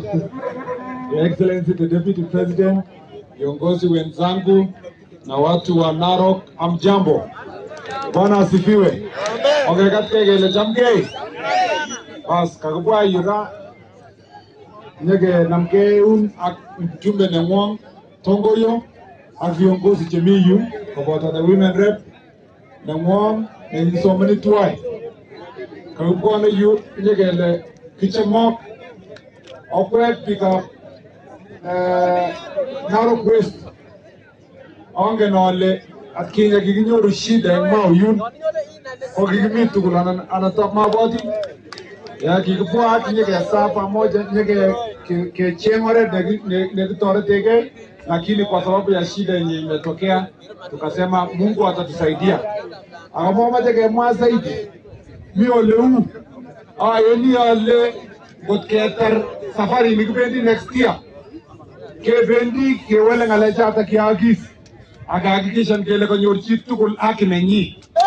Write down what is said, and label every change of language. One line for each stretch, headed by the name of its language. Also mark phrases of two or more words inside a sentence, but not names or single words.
English: Your Excellency the Deputy President,
Swahili: viongozi wenzangu na watu wa Narok, amjambo. Bwana asifiwe. Okay, katika ile jamgei.
Kalenjin: Bas kakubwa yura nyege namgeun ak mjumbe nemwong tongoyo ak viongozi chemiyu kobota
English: the women rep
Kalenjin: nangwong nengisomani tuwai kagubwana yu nyegele kichemok okwet pika Narok West ongen ole atkinye kikinyoru shida eng Mauyun ko kikimi tugul anatop maboti ya kikibwat nyekesa pamoja nyekecheng oret nekitoretegei,
Swahili: lakini kwa sababu ya shida yenye imetokea tukasema Mungu atatusaidia.
Kalenjin: Akamomache kemwa zaidi mi oleu ayeni ale ngot ketar safari nikibendi
English: next year
Kalenjin: kebendi kewele ngalechoto kiagis akahakikishan kele konyor chi tugul haki nenyi.